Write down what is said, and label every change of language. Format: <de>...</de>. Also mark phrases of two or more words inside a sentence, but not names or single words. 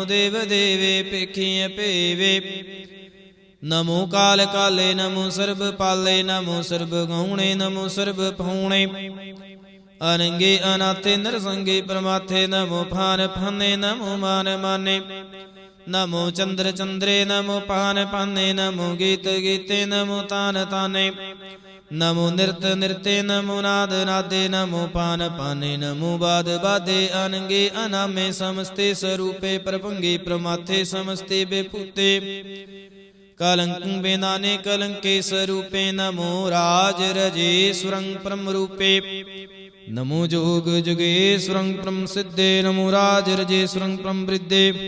<bra>ਦੇਵ ਦੇਵੇ ਪੇਖੀ ਭੇਵੇ ਨਮੋ ਕਾਲ ਕਾਲੇ ਨਮੋ ਸਰਬ ਪਾਲੇ ਨਮੋ ਸਰਬ ਗੌਣੇ ਨਮੋ ਸਰਬ ਭੌਣੇ ਅਨੰਗੇ ਅਨਾਥੇ ਨਰਸੰਗੇ ਪਰਮਾਥੇ ਨਮੋ ਫਾਨ ਫਾਨੇ ਨਮੋ ਮਾਨ ਮਾਨੇ नमो चंद्र चंद्रे नमो पान पाने नमो गीत गीते नमो तान ताने नमो नृत नृत्य नमो नाद नादे नमो पान पाने नमो बाद बादे अनंगे अनामे समस्ते स्वरूपे प्रभंगे प्रमाथे समस्ते बेपूते कलंक बेनाने कलंके स्वरूपे नमो राज रजे सुरंग परम रूपे नमो जोग जुगेश्वरं परम सिद्धे नमो राज रजे सुरंग परम वृद्धे</bra>